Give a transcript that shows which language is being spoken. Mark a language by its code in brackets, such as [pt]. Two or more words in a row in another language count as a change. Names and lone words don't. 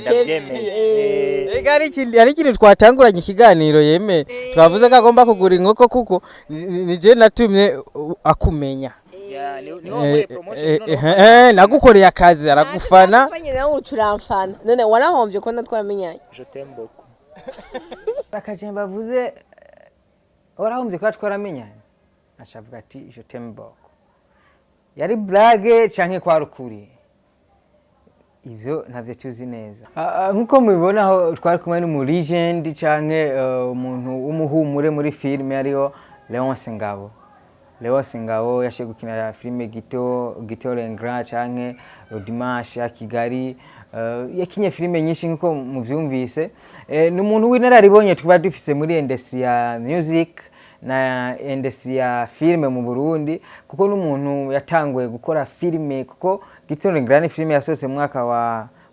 [rn] ega ari kintu twatanguranye ikiganiro yeme twavuze ko agomba kugura inkoko kuko ni je natumye akumenya nagukoreye akazi aragufana nawe ucuramfana none warahombye ko natwaramenyanye [fr] je t'aime beaucoup [rn] bakaje bavuze warahombye ko twaramenyanye acavuga ati [fr] je t'aime beaucoup [rn] yari blague canke kwa Ukuri ivyo ntavyo tuzi neza nkuko mubibona aho twari kumwe mu legend canke umuntu w'umuhumure muri filme ariho Leonce Ngabo yashe gukina filme Gito Lengra canke Dimanche ya Kigali yakinye filme nyinshi nkuko muvyumvise ni umuntu w'inararibonye tuba dufise muri industry ya music na industry ya filme mu Burundi kuko n'umuntu yatanguye gukora filme kuko Gito Lengra ni filme yasohotse mu mwaka wa